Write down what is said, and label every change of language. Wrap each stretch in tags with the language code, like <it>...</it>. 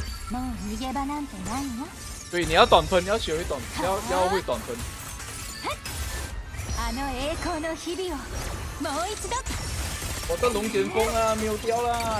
<ja>もう逃げ場なんてないよ。</ja> <zh>对，你要短喷，你要学会短，要会短喷。</zh> <ja>あの栄光の日々をもう一度。</ja> <zh>我的龙卷风啊，没有掉啦！</zh>